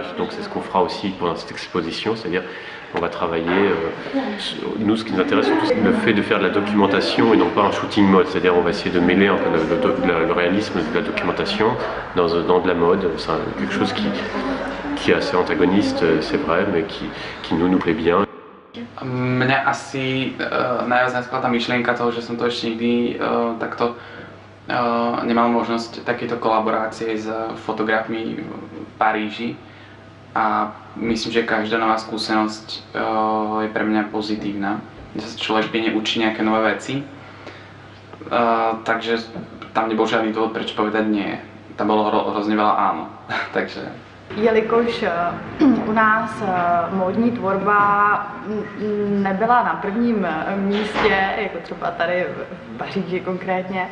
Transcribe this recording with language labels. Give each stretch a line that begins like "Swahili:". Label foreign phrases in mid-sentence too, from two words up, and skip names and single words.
French: Donc c'est ce qu'on fera aussi pendant cette exposition, c'est-à-dire qu'on va travailler, nous ce qui nous intéresse surtout c'est le fait de faire de la documentation et non pas un shooting mode, c'est-à-dire on va essayer de mêler un peu le réalisme de la documentation dans de la mode. C'est quelque chose qui est assez antagoniste, c'est vrai, mais qui nous plaît bien.
Slovak: Mne asi najviac naskla tá myšlienka toho, že som to ešte nikdy takto nemal možnosť takéto kolaborácie s fotografmi v Paríži a myslím, že každá nová skúsenosť je pre mňa pozitívna, že sa človek pekne učí nejaké nové veci, takže tam nebol žiadny dôvod, prečo povedať nie, tam bolo hrozně veľa áno, takže
Czech: Jelikož u nás módní tvorba nebyla na prvním místě, jako třeba tady v Paříži konkrétně,